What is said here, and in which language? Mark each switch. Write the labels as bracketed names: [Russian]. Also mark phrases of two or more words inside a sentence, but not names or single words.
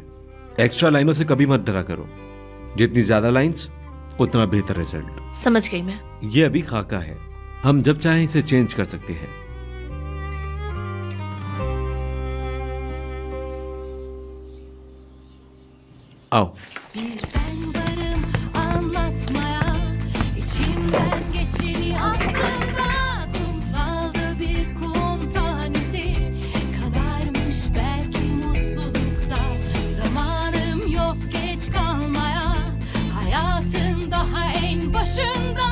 [Hindi] एक्स्ट्रा लाइनों से कभी मत डरा करो, जितनी ज्यादा लाइंस उतना बेहतर रिजल्ट। समझ गई मैं। ये अभी खाका है, हम जब चाहें इसे चेंज कर सकते हैं। आओ। [Turkish] Bir ben varım anlatmaya, içimden geçeni aslında. Kumsalda bir kum tanesi kadarmış belki mutlulukta. Zamanım yok geç kalmaya, hayatın daha en başında.